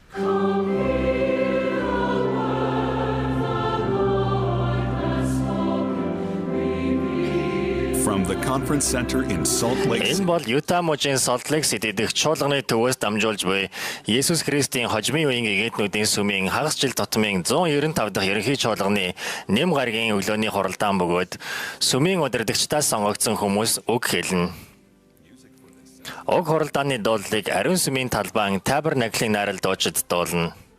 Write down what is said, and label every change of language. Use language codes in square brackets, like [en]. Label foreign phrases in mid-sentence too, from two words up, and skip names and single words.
[en] From the conference center in Salt Lake [mn] Энэ бол Юта мужийн Salt Lake City дэх чуулганы төвөөс дамжуулж буй Есүс Христийн хожмын үеийн эгээднүүдийн сүмийн хагас жил тутмын 195 дахь ерөнхий чуулганы нэм гарагийн өглөөний хуралдаан бөгөөд сүмийн удирдагчдаас сонгогдсон хүмүүс үг хэлнэ. Уг хуралдааны дуулыг ариун сүмийн талбайн Tabernacle-ийн найрал дуучид дуулна.